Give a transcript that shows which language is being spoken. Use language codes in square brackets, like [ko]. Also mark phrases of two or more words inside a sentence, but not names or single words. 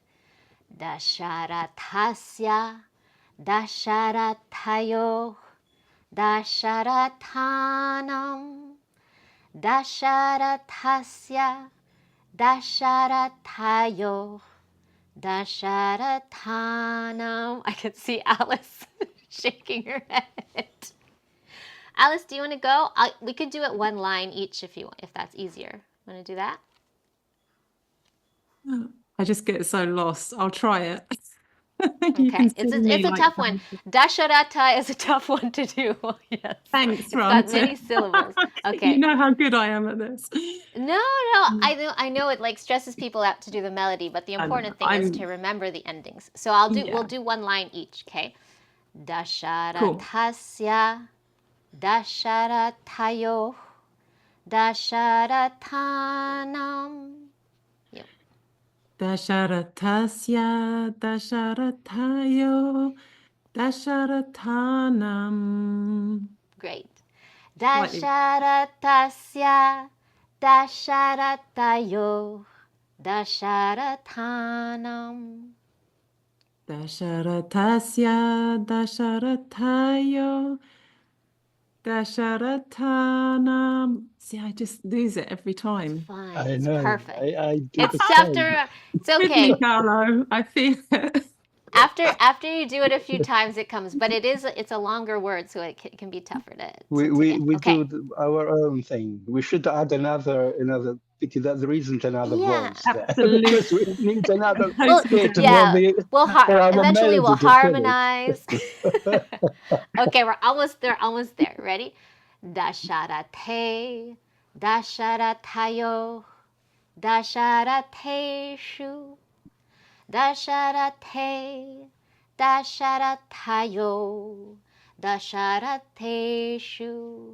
[sa] Dasharatasya Dasharatayo Dasharatanam Dasharatasya Dasharatayo Dasharatanam. [en] I could see Alice shaking her head. Alice, do you want to go? We could do it one line each if that's easier. Want to do that? I just get so lost. I'll try it. You Okay, can see it's me a like tough one. Dasharata is a tough one to do. Yes, thanks, it's got Ron. many syllables. You Okay. know how good I am at this. No, I know it like stresses people out to do the melody, but the I know. important thing is to remember the endings. So we'll do one line each, okay? Cool. [sa] Dasharatasya Dasharatayo Dasharatanam. [en] Yep. [sa] Dasharatasya Dasharatayo Dasharatanam. [en] Great. Slightly. [sa] Dasharatasya Dasharatayo Dasharatanam. Dasharatasya Dasharatayo Dasharatanam. [en] See, I just lose it every time. Fine. I It's know. perfect. I do It's the tough to same. remember. It's With okay. me, Carlo. I feel it. After you do it a few times, it comes. But it's a longer word, so it can be tougher to get. We Okay. do our own thing. We should add another because there isn't another Yeah. voice there Absolutely. because we need another Well, Totally bit yeah. for our Eventually we'll melody to finish. harmonize. Okay, we're almost there. Almost there. Ready? [sa] Dasharate, dasharatayo, dasharateshu, dasharate, dasharatayo, dasharateshu.